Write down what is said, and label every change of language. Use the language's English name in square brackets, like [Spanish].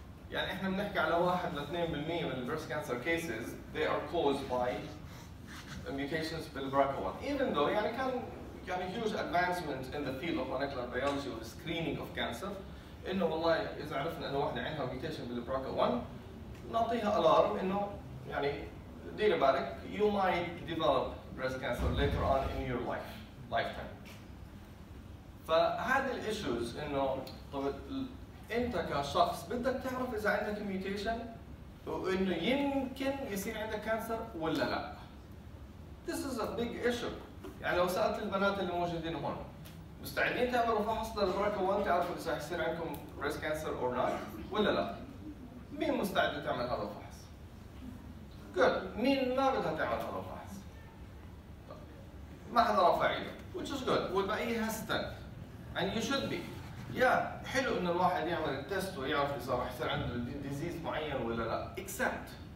[Arabic] يعني احنا بنحكي على 1 ل 2% من البريست كانسر [English] cases they are caused by mutations [Arabic] بالBRCA1. [English] Even though [Arabic] يعني كان [English] huge advancement in the field of molecular biology or screening of cancer [Arabic] انه والله اذا عرفنا انه واحدة عندها mutation بالBRCA1 نعطيها الارم انه يعني دير بالك [English] you might develop breast cancer later on in your lifetime. [Arabic] فهذه الايشوز انه طب انت كشخص بدك تعرف اذا عندك ميوتيشن وانه يمكن يصير عندك كانسر ولا لا. [English] This is a big issue. [Arabic] يعني لو سالت البنات اللي موجودين هون مستعدين تعملوا فحص للBRCA1 تعرفوا اذا حيصير عندكم [English] breast cancer or not [Arabic] ولا لا؟ مين مستعد تعمل هذا الفحص؟ [English] Good. [Arabic] مين ما بدها تعمل هذا الفحص؟ طيب. ما حدا رافع ايده [English] which is good [Arabic] والبقية [English] hesitant and you should be. [Arabic] يا حلو انه الواحد يعمل التست ويعرف اذا راح يصير عنده ديزيز معين ولا لا except